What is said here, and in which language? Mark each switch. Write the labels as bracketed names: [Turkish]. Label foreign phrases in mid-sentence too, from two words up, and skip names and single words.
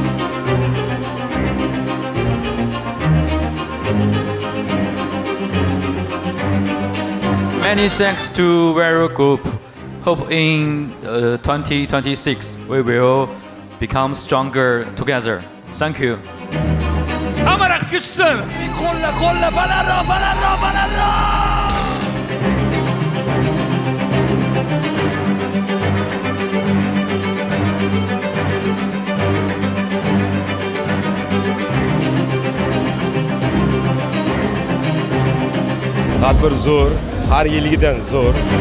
[English] Many thanks to Vera Group. Hope in 2026 we will become stronger together. Thank you. [Uzbek] Hamma raqsga tushsin. Qo'lla balandroq. Tadbir zo'r, har yilgidan zo'r.